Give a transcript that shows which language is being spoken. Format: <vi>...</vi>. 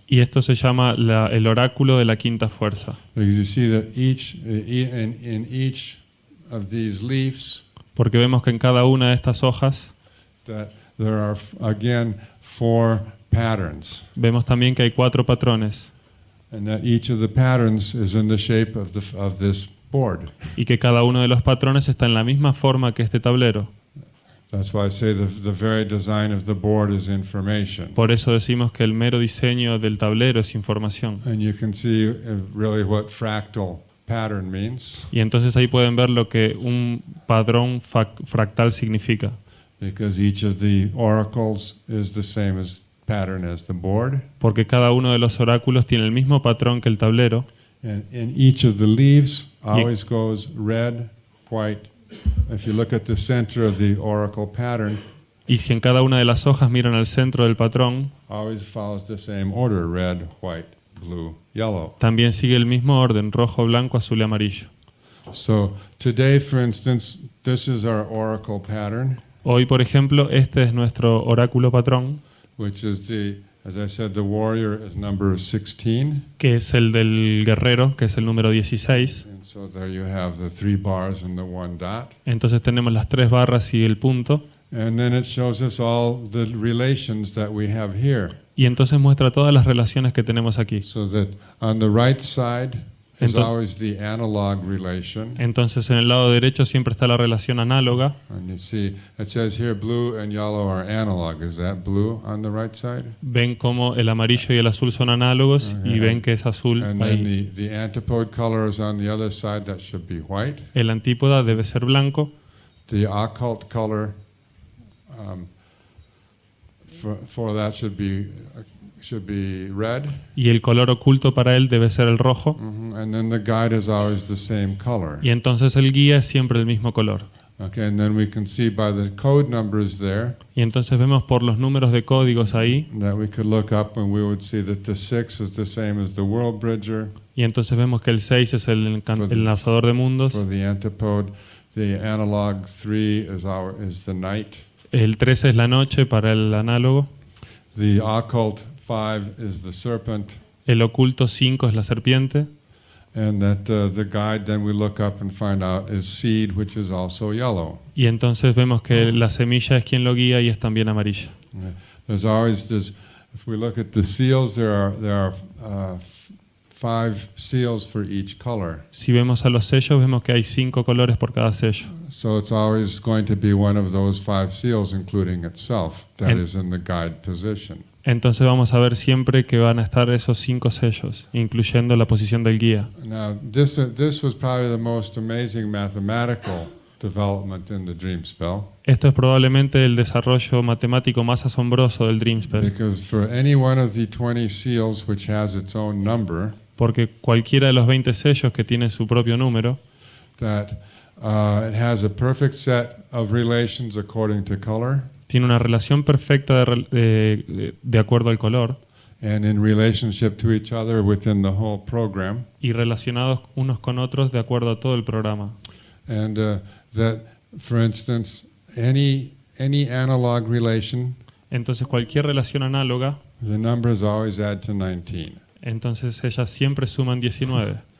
<es>Y esto se llama el oráculo de la quinta fuerza.</es> <en>Because you see that in each of these leaves,</en> <es>Porque vemos que en cada una de estas hojas</es> <en>that there are again 4 patterns,</en> <es>vemos también que hay 4 patrones</es> <en>and that each of the patterns is in the shape of this board.</en> <es>y que cada uno de los patrones está en la misma forma que este tablero.</es> <en>That's why I say the very design of the board is information.</en> <es>Por eso decimos que el mero diseño del tablero es información.</es> <en>And you can see really what fractal pattern means,</en> <es>Y entonces ahí pueden ver lo que un padrón fractal significa.</es> <en>because each of the oracles is the same as pattern as the board.</en> <es>Porque cada uno de los oráculos tiene el mismo patrón que el tablero.</es> <en>And in each of the leaves always goes red, white. If you look at the center of the oracle pattern,</en> <es>Y si en cada una de las hojas miran al centro del patrón,</es> <en>always follows the same order: red, white, blue, yellow.</en> <es>también sigue el mismo orden: rojo, blanco, azul y amarillo.</es> <en>So today, for instance, this is our oracle pattern,</en> <es>Hoy, por ejemplo, este es nuestro oráculo patrón,</es> <en>which is as I said, the warrior is number 16.</en> <es>que es el del guerrero, que es el número 16.</es> <en>And so there you have the 3 bars and the 1 dot.</en> <es>Entonces tenemos las 3 barras y el punto.</es> <en>And then it shows us all the relations that we have here.</en> <es>Y entonces muestra todas las relaciones que tenemos aquí.</es> <en>So that on the right side is</en> <es>Ento-</es> <en>always the analog relation.</en> <es>Entonces en el lado derecho siempre está la relación análoga.</es> <en>And you see, it says here blue and yellow are analog. Is that blue on the right side?</en> <es>Ven como el amarillo y el azul son análogos y ven que es azul</es> <en>And then</en> <es>ahí.</es> <en>the antipode color is on the other side. That should be white.</en> <es>El antípoda debe ser blanco.</es> <en>The occult color for that should be red.</en> <es>Y el color oculto para él debe ser el rojo.</es> <en>And then the guide is always the same color.</en> <es>Y entonces el guía es siempre el mismo color.</es> <en>Okay, and then we can see by the code numbers there</en> <es>Y entonces vemos por los números de códigos ahí.</es> <en>that we could look up and we would see that the 6 is the same as the world bridger.</en> <es>Y entonces vemos que el 6 es el enlazador de mundos.</es> <en>For the antipode, the analog 3 is the night.</en> <es>El 13 es la noche para el análogo.</es> <en>The occult 5 is the serpent.</en> <es>El oculto 5 es la serpiente.</es> <en>And that the guide then we look up and find out is seed, which is also yellow.</en> <es>Y entonces vemos que la semilla es quien lo guía y es también amarilla.</es> <en>There's always this. If we look at the seals, there are 5 seals for each color.</en> <es>Si vemos a los sellos, vemos que hay 5 colores por cada sello.</es> <en>So it's always going to be one of those 5 seals, including itself, that is in the guide position.</en> <es>Entonces vamos a ver siempre que van a estar esos 5 sellos, incluyendo la posición del guía.</es> <en>Now, this was probably the most amazing mathematical development in the dream spell,</en> <es>Esto es probablemente el desarrollo matemático más asombroso del Dream Spell,</es> <en>because for any one of the 20 seals which has its own number,</en> <es>porque cualquiera de los 20 sellos que tiene su propio número,</es> <en>that it has a perfect set of relations according to color,</en> <es>tiene una relación perfecta de acuerdo al color</es> <en>and in relationship to each other within the whole program,</en> <es>y relacionados unos con otros de acuerdo a todo el programa.</es> <en>and that, for instance, any analog relation,</en> <es>Entonces cualquier relación análoga,</es> <en>the numbers always add to 19.</en> <es>entonces ellas siempre suman 19.</es>